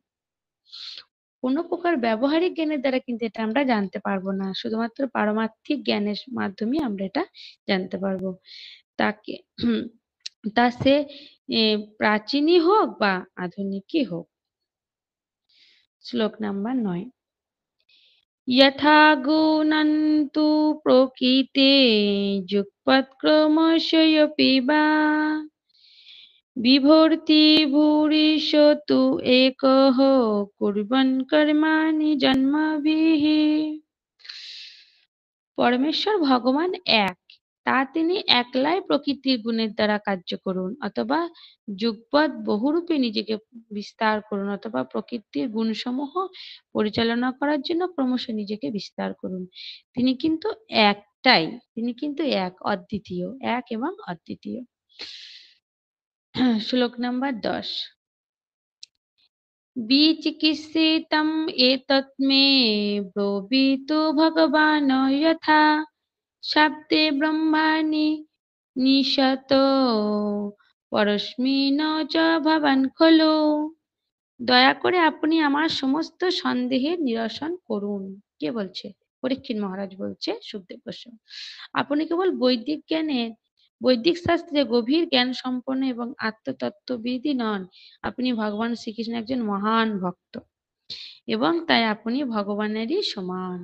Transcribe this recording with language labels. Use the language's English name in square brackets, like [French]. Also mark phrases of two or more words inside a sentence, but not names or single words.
[Bangla] কোনো প্রকার ব্যবহারিক জ্ঞানের দ্বারা কিন্তু এটা আমরা জানতে পারবো না। শুধুমাত্র পারমার্থিক জ্ঞানের মাধ্যমে আমরা এটা জানতে পারবো। তাকে তা সে প্রাচীনই হোক বা আধুনিকই হোক। শ্লোক নাম্বার 9। [Sanskrit] यथा गुणन्तु प्रकृते जुगपत्क्रमशयपि वा বিভর্তি ভূরিশতু একঃ কুর্বন কর্মাণি জন্মভিঃ। [Bangla] পরমেশ্বর ভগবান এক, তা তিনি একলাই প্রকৃতির গুণের দ্বারা কার্য করুন, অথবা যুগপৎ বহুরূপে নিজেকে বিস্তার করুন, অথবা প্রকৃতির গুণসমূহ পরিচালনা করার জন্য ক্রমশ নিজেকে বিস্তার করুন। তিনি কিন্তু একটাই, তিনি কিন্তু অদ্বিতীয়, এক এবং অদ্বিতীয়। শ্লোক নাম্বার 10। [Sanskrit] विचिकित्सितम् एतत् मे ब्रवीतु भगवान् यथा शाब्दे ब्रह्माणि निशतो পরস্মিন চ ভবান খলু। [Bangla] দয়া করে আপনি আমার সমস্ত সন্দেহের নিরসন করুন। কে বলছে? পরীক্ষিত মহারাজ বলছে সুখদেব গোস্বামী। আপনি কেবল বৈদিক শাস্ত্রে গভীর জ্ঞান সম্পন্ন এবং আত্মতত্ত্ববিদই নন, আপনি ভগবান শ্রীকৃষ্ণের একজন মহান ভক্ত, এবং তাই আপনি ভগবানেরই সমান।